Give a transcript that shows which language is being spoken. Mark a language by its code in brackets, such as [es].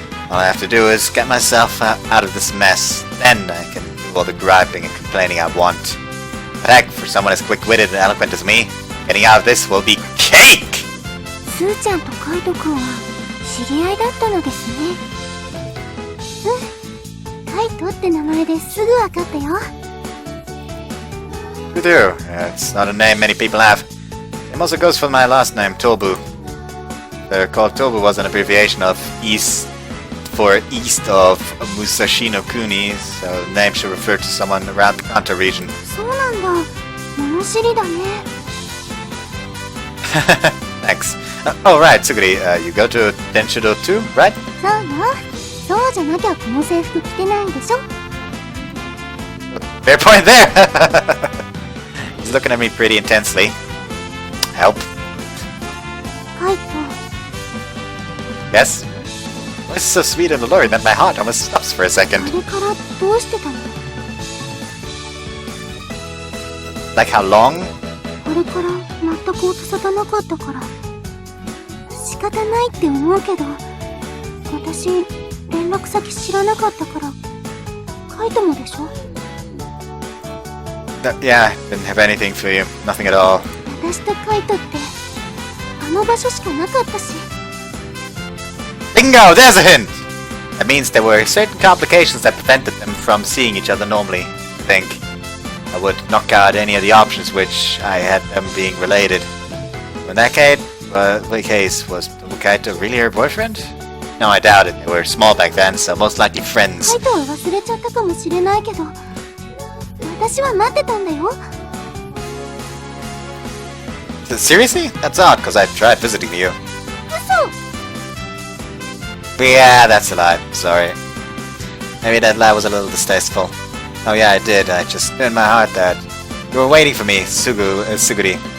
[en] All I have to do is get myself out of this mess. Then I can do all the griping and complaining I want. But heck, for someone as quick-witted and eloquent as me, getting out of this will be cake! [ja] スーちゃんとカイト君は知り合いだったのですね。カイトって名前ですぐわかったよ。 [en] You do. It's not a name many people have. It also goes for my last name, Tobu. Called Tobu was an abbreviation of east of Musashi no Kuni, so the name should refer to someone around the Kanto region. [ja] そうなんだ。物知りだね。 [en] Thanks. Oh, right, Suguri, you go to Denshido too, right? [ja] そうよ。そうじゃなきゃこの制服着てないでしょ。 [en] Fair point there! He's looking at me pretty intensely. Help. [ja] カイト。 [en] Yes? Voice is so sweet and alluring that my heart almost stops for a second. [ja] あれからどうしてたの？ [en] Like how long? [ja] あれから全く音沙汰なかったから。仕方ないって思うけど、私連絡先知らなかったから。カイトもでしょ？ [en] Yeah, didn't have anything for you. Nothing at all. [ja] 私とカイトってあの場所しかなかったし。 [en] Bingo! There's a hint! That means there were certain complications that prevented them from seeing each other normally, I think. I would knock out any of the options which I had them being related. In that case, was Kaito really her boyfriend? No, I doubt it. They were small back then, so most likely friends. [ja] カイトは忘れちゃったかもしれないけど、私は待ってたんだよ。 [en] Seriously? That's odd, because I tried visiting you. [ja] 嘘。 [en] Yeah, that's a lie. Sorry. Maybe that lie was a little distasteful. Oh yeah, I did. I just knew in my heart that you were waiting for me, Suguri.